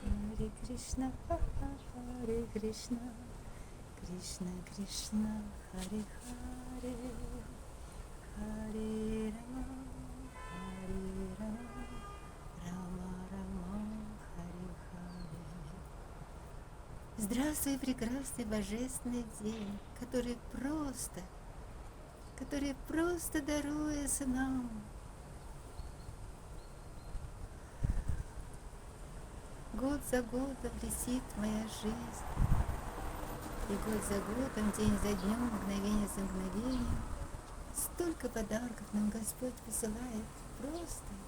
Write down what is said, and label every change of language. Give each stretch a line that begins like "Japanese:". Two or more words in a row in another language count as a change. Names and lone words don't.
Sanskrit: Hare Krishna, Hare Krishna, Krishna Krishna, Hare Hare, Hare Rama, Hare Rama, Рама, Рама, Хари, Хари.
Russian: Здравствуй, прекрасный божественный день, который просто даруется нам. Год за годом летит моя жизнь, и год за годом, день за днем, мгновение за мгновением, столько подарков нам Господь посылает просто,